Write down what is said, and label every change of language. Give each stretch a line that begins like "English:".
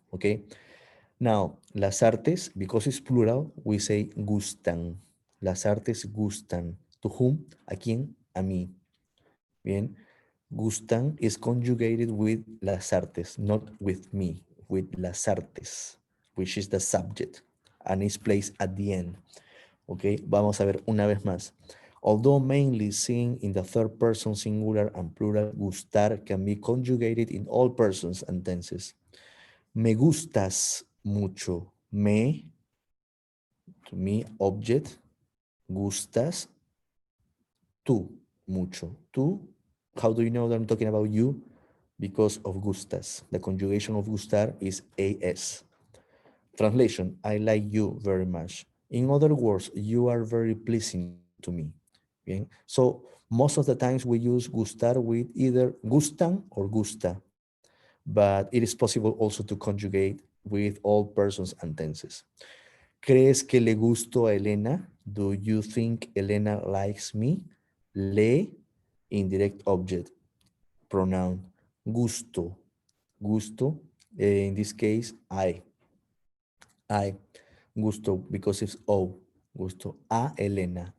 English: Okay? Now,
Spanish: las artes,
English: because it's plural, we say gustan.
Spanish: Las artes gustan.
English: ¿To whom?
Spanish: ¿A quién? A mí. Bien.
English: Gustan is conjugated with
Spanish: las artes,
English: not with me, with las artes, which is the subject, and is placed at the end.
Spanish: Okay, vamos a ver una vez más.
English: Although mainly seen in the third person singular and plural, gustar can be conjugated in all persons and tenses.
Spanish: Me gustas mucho. Me,
English: to me, object.
Spanish: Gustas, tú, mucho.
English: Tú, how do you know that I'm talking about you? Because of gustas. The conjugation of gustar is as. Translation, I like you very much. In other words, you are very pleasing to me. Bien. So most of the times we use gustar with either gustan or gusta, but it is possible also to conjugate with all persons and tenses.
Spanish: ¿Crees que le gusto a Elena?
English: Do you think Elena likes me?
Spanish: Le,
English: indirect object, pronoun. Gusto. Gusto. In this case, I. Gusto, because it's O. Gusto. A Elena.